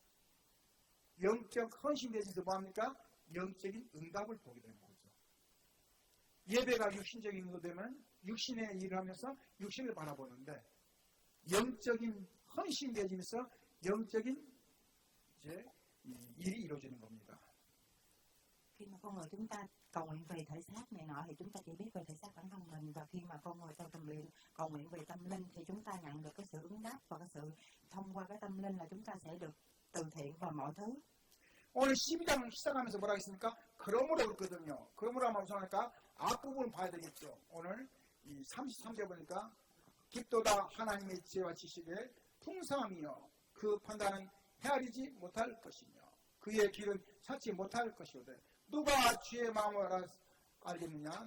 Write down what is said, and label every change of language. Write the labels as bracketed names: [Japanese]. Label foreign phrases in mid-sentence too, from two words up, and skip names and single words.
[Korean] 영적 헌신이 되어지면서 뭐 합니까? 영적인 응답을 보게 되는 거죠. 예배가 육신적인 거 되면 육신의 일을 하면서 육신을 바라보는데, 영적인 헌신이 되어지면서 영적인 이제 일이 이루어지는 겁니다. [Vietnamese] Khi mà con người chúng ta cầu nguyện về thể xác này nọ thì chúng ta chỉ biết về thể xác bản thân mình, và khi mà con người trong tâm luyện cầu nguyện về tâm linh thì chúng ta nhận được cái sự ứng đáp, và cái sự thông qua cái tâm linh là chúng ta sẽ được từ thiện và mọi thứ. [Korean] 오늘 12장 시작하면서 뭐라 했습니까? 그러므로 그랬거든요. 그러므로 하면 무슨 할까? 앞부분 봐야 되겠죠. 오늘 이 33절 보니까 깊도다 하나님의 지혜와 지식에 풍성함이요 그 판단은 헤아리지 못할 것이며 그의 길은 찾지 못할 것이오되 누가 주의 마음을 알겠느냐?